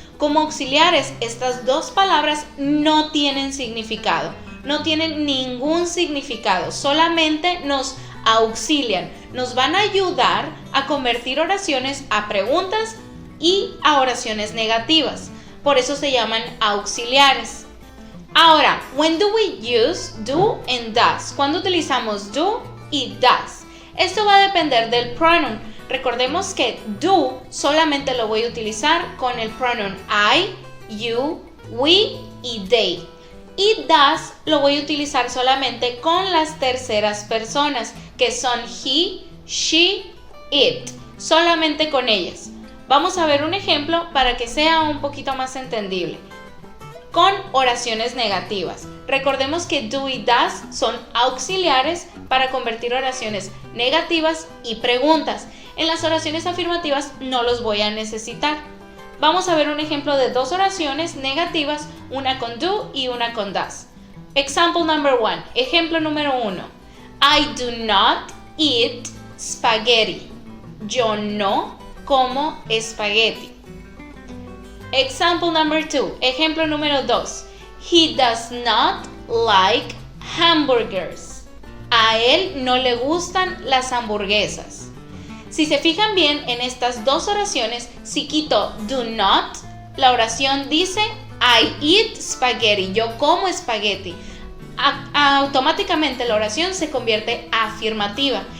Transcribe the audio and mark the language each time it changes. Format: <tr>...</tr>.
<es>Como auxiliares, estas dos palabras no tienen significado, no tienen ningún significado, solamente nos auxilian, nos van a ayudar a convertir oraciones a preguntas y a oraciones negativas. Por eso se llaman auxiliares.</es> <en>Ahora, when do we use do and does?</en> <es>¿Cuándo utilizamos do y does? Esto va a depender del pronoun. Recordemos que do solamente lo voy a utilizar con el pronoun I, you, we y they. Y does lo voy a utilizar solamente con las terceras personas, que son he, she, it. Solamente con ellas. Vamos a ver un ejemplo para que sea un poquito más entendible. Con oraciones negativas. Recordemos que do y does son auxiliares para convertir oraciones negativas y preguntas. En las oraciones afirmativas no los voy a necesitar. Vamos a ver un ejemplo de dos oraciones negativas, una con do y una con does.</es> <en>Example number 1,</en> <es>ejemplo número 1.</es> <en>I do not eat spaghetti.</en> <es>Yo no como espagueti.</es> <en>Example number 2,</en> <es>ejemplo número 2.</es> <en>He does not like hamburgers.</en> <es>A él no le gustan las hamburguesas. Si se fijan bien en estas dos oraciones, si quito do not, la oración dice</es> <en>I eat spaghetti,</en> <es>yo como espagueti. Automáticamente la oración se convierte afirmativa.</es>